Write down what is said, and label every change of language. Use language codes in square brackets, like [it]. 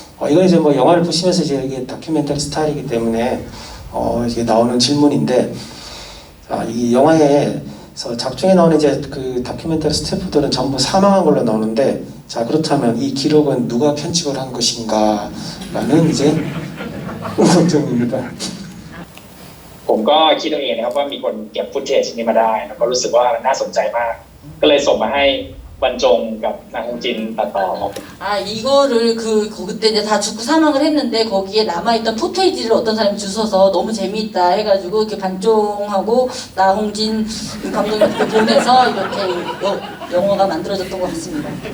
[ko] 이건 이제 뭐 영화를 보시면서 이제 이게 다큐멘터리 스타일이기 때문에 이게 나오는 질문인데 이 영화에서 작중에 나오는 이제 그 다큐멘터리 스태프들은 전부 사망한 걸로 나오는데 자 그렇다면 이 기록은 누가 편집을 한 것인가 라는 이제 궁금증입니다. [th] ผมก็คิดเอาเองนะครับว่ามีคนเก็บฟุตเทจนี้มาได้แล้วก็รู้สึกว่ามันน่าสนใจมากก็เลยส่งมาให้ บรรจงกับนางฮงจินตัดต่อครับ [ko] 아 이거를 그때 이제 다 죽고 사망을 했는데 거기에 남아있던 푸테이지를 어떤 사람이 주워서 너무 재미있다 해가지고 이렇게 반종하고 나홍진 감독님께 보내서 이렇게 영화가 만들어졌던 것 같습니다.